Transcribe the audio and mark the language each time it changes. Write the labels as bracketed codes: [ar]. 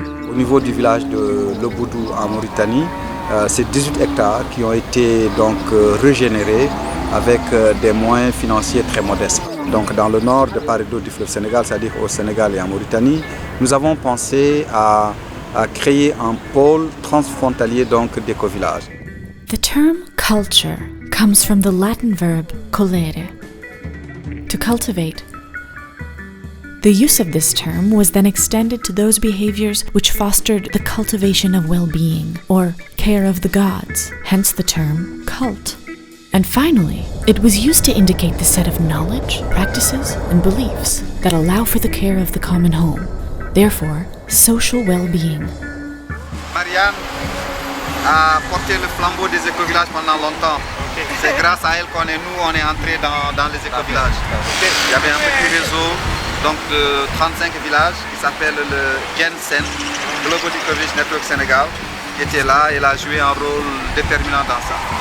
[fr] Au niveau du village de Lobodou en Mauritanie, c'est 18 hectares qui ont été donc régénérés avec des moyens financiers très modestes. Donc dans le nord de part et d'autre du fleuve Sénégal, c'est-à-dire au Sénégal et en Mauritanie, nous avons pensé à créer un pôle transfrontalier donc d'éco-village. [en] The term culture comes from the Latin verb collere, to cultivate. The use of this term was then extended to those behaviors which fostered the cultivation of well-being, or care of the gods, hence the term cult. And finally, it was used to indicate the set of knowledge, practices, and beliefs that allow for the care of the common home, therefore, social well-being. [fr] Marianne a porté le flambeau des écovillages pendant longtemps. C'est grâce à elle qu'on est entrés dans les écovillages. Il y avait un petit réseau donc de 35 villages qui s'appelle le GENSEN, Global Eco-Village Network Sénégal, qui était là et a joué un rôle déterminant dans ça.